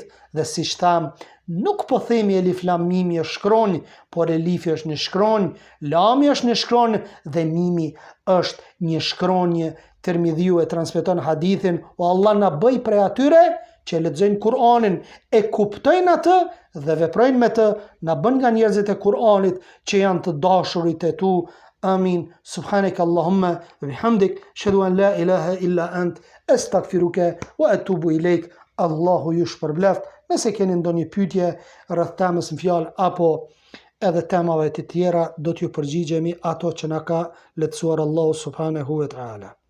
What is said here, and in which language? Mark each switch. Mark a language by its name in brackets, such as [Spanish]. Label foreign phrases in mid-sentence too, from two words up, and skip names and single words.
[Albanian] Dhe siç tham, nuk po themi elif lam mimi është shkronjë, por elifi është një shkronjë, lami është një shkronjë dhe mimi është një shkronjë. Tirmidhiu e transmeton hadithin: o Allah na bëj prej atyre që lexojnë Kur'anin, e kuptojnë atë dhe veprojnë me të, na bën nga njerëzit e Kur'anit që janë të dashurit e tu. Amin. [Arabic] سبحانك اللهم وبحمدك أشهد أن لا إله إلا أنت أستغفرك وأتوب إليك. [Albanian] Allahu ju shpërbleft. Nëse keni ndonjë pyetje rreth temës në fjalë apo edhe temave të tjera, do t'ju përgjigjemi ato që na ka lehtësuar Allahu [Arabic] سبحانه وتعالى.